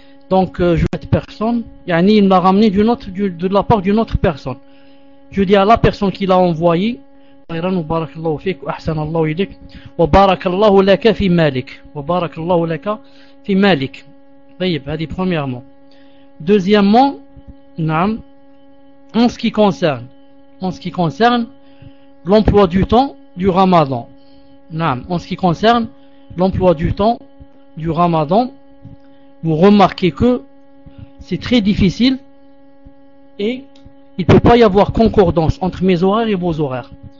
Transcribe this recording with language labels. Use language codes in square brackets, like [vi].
[fr] Donc, cette personne, yani, il m'a ramené de la part d'une autre personne. Je dis à la personne qui l'a envoyé, [ar] خيرًا وبارك الله فيك وأحسن الله إليك وبارك الله لك في مالك وبارك الله لك في مالك. طيب هذه [fr] premièrement. Deuxièmement, en ce qui concerne l'emploi du temps du Ramadan. En ce qui concerne l'emploi du temps du Ramadan, vous remarquez que c'est très difficile et il peut pas y avoir concordance entre mes horaires et vos horaires.